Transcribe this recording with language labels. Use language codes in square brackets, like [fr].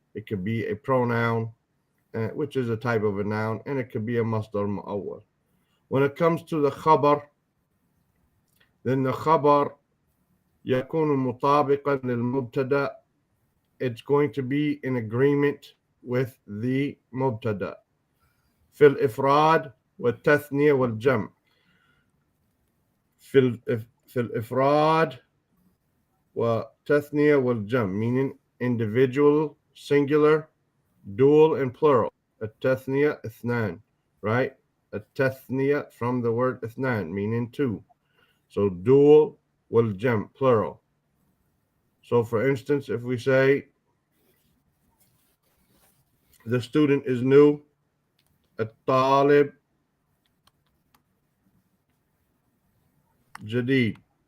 [en] It could be a pronoun, which is a type of a noun, and it could be a masdar mu'awwal. When it comes to the khabar, then the khabar [ar] يكون مطابقا للمبتدا. [en] It's going to be in agreement with the mubtada. [ar] في الإفراد والتثنية والجمع. في الإفراد والتثنية والجمع, [en] meaning individual, singular, dual, and plural. [ar] التثنية اثنان, right? [en] التثنية from the word اثنان, meaning two. So dual والجمع, plural. So for instance, if we say the student is new, [ar] الطالب جديد.